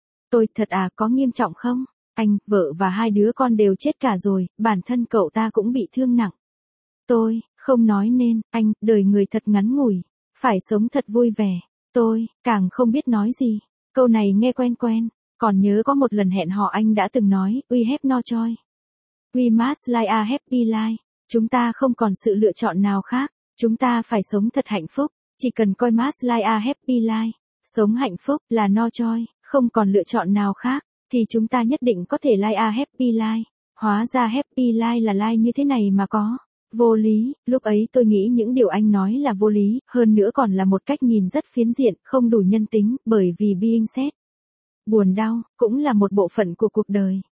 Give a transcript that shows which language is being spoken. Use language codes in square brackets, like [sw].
[vi] Tôi, thật à, có nghiêm trọng không? Anh, vợ và hai đứa con đều chết cả rồi, bản thân cậu ta cũng bị thương nặng. Tôi, không nói nên, anh, đời người thật ngắn ngủi, phải sống thật vui vẻ. Tôi, càng không biết nói gì, câu này nghe quen quen, còn nhớ có một lần hẹn hò anh đã từng nói, [en] we have no choice. We must live a happy life. [vi] Chúng ta không còn sự lựa chọn nào khác, chúng ta phải sống thật hạnh phúc, chỉ cần coi [en] must live a happy life, [vi] sống hạnh phúc là [en] no choice, [vi] không còn lựa chọn nào khác, thì chúng ta nhất định có thể [en] live a happy life. [vi] Hóa ra happy life là life như thế này mà có. Vô lý, lúc ấy tôi nghĩ những điều anh nói là vô lý, hơn nữa còn là một cách nhìn rất phiến diện, không đủ nhân tính, bởi vì [en] being sad. [vi] Buồn đau, cũng là một bộ phận của cuộc đời.